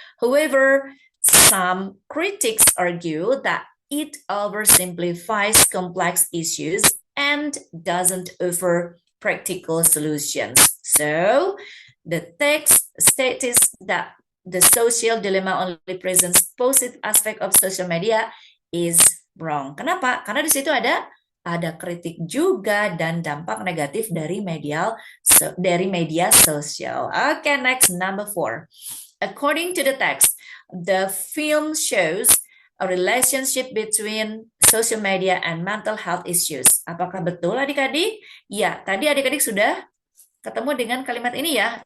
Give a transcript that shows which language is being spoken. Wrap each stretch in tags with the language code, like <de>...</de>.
<en>However, some critics argue that it oversimplifies complex issues and doesn't offer practical solutions. So, the text states that the social dilemma only presents positive aspect of social media is wrong.</en> <id>Kenapa? Karena di situ ada kritik juga dan dampak negatif dari media sosial.</id> <en>Oke, next number 4. According to the text, the film shows a relationship between social media and mental health issues.</en> <id>Apakah betul adik-adik? Ya, tadi adik-adik sudah ketemu dengan kalimat ini ya.</id>